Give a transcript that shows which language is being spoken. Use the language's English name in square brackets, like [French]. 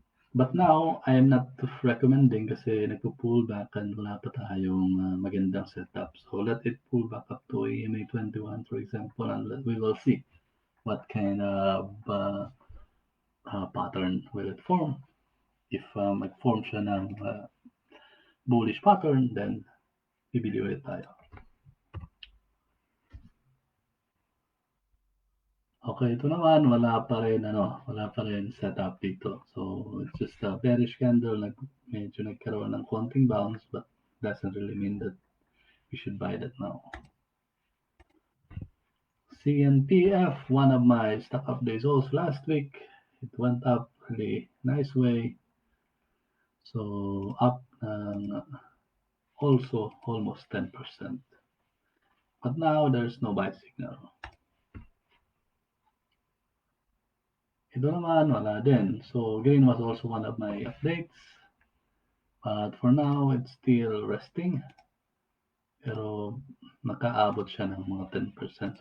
[English] But now, I am not recommending [Filipino] kasi nagpo-pull back and wala pa tayong magandang setup. [English] So let it pull back up to EMA 21, for example, and we will see what kind of pattern will it form. [Filipino] If mag-form siya ng bullish pattern, then bibili ulit tayo. Okay, ito naman, wala pa rin setup dito. [English] So, it's just a bearish candle, [Filipino] medyo nagkaroon ng konting bounce, [English] but doesn't really mean that we should buy that now. CNTF, one of my stock updates also last week, it went up really nice way. So, up also almost 10%. But now there's no buy signal. [Filipino] Ito naman, wala din. [English] So green was also one of my updates. But for now, it's still resting. [Filipino] Pero nakaabot siya ng mga 10%.